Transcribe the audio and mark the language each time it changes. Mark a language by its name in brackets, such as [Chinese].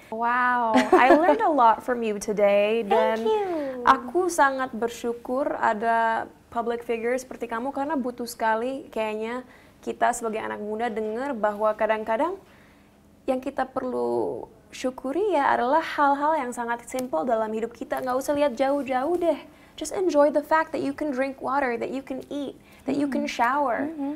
[English] Wow, I learned a lot from you today. [Indonesian] Dan [English] Thank you. [Indonesian] aku sangat bersyukur ada public figure seperti kamu karena butuh sekali kayaknya kita sebagai anak muda dengar bahwa kadang-kadang yang kita perlu syukuri ya adalah hal-hal yang sangat simple dalam hidup kita. Nggak usah lihat jauh-jauh deh. [English] Just enjoy the fact that you can drink water, that you can eat, that you can shower.